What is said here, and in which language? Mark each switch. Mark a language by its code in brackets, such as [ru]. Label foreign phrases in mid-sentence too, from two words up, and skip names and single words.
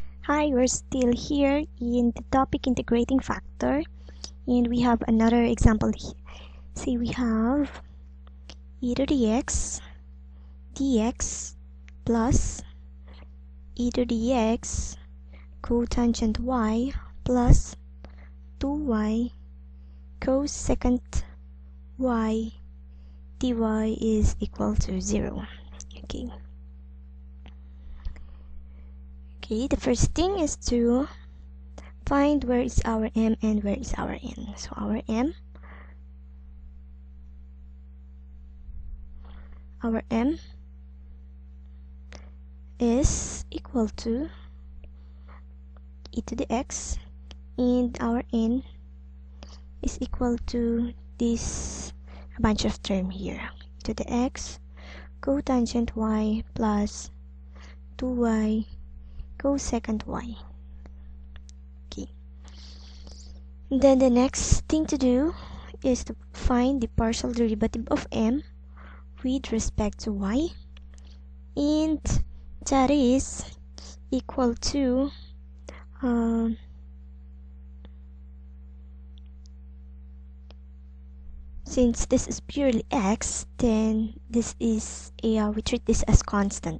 [en] Hi, we're still here in the topic integrating factor, and we have another example here. Say we have e to the x dx plus e to the x cotangent y plus 2y cosecant y dy is equal to 0. Okay, the first thing is to find where is our m and where is our n. So our m is equal to e to the x, and our n is equal to this bunch of term here, e to the x cotangent y plus 2y cosecant y. Okay, and then the next thing to do is to find the partial derivative of m with respect to y, and that is equal to since this is purely x, then this is we treat this as constant.